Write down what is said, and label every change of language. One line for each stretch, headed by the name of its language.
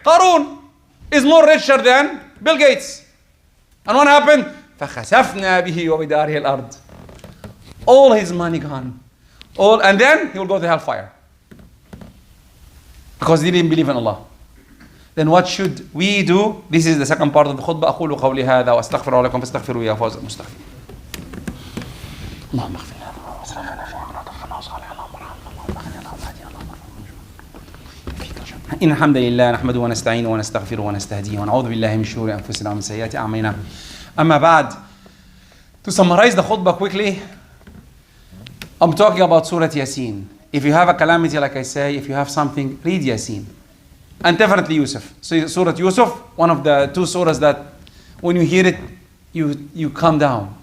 English: Qarun is more richer than Bill Gates. And what happened?
Arabic: فَخَسَفْنَا بِهِ وَبِدَارِهِ الْأَرْضِ.
English: All his money gone. And then he will go to hellfire. Because he didn't believe in Allah. Then what should we do? This is the second part of the khutbah.
Arabic: أقول قولي هذا وأستغفر لكم فاستغفروا يا فوز المستغفر. اللهم اغفر لنا واسرافنا في عمرنا وصالحنا إن الحمد لله نحمده ونستعينه ونستغفره ونستهديه ونعوذ بالله من شرور أنفسنا ومن سيئات أعمالنا. أما بعد,
English: to summarize the khutbah quickly, I'm talking about Surah Yaseen. If you have a calamity, like I say, if you have something, read Yaseen. And definitely Yusuf. So Surah Yusuf, one of the two surahs that when you hear it, you calm down.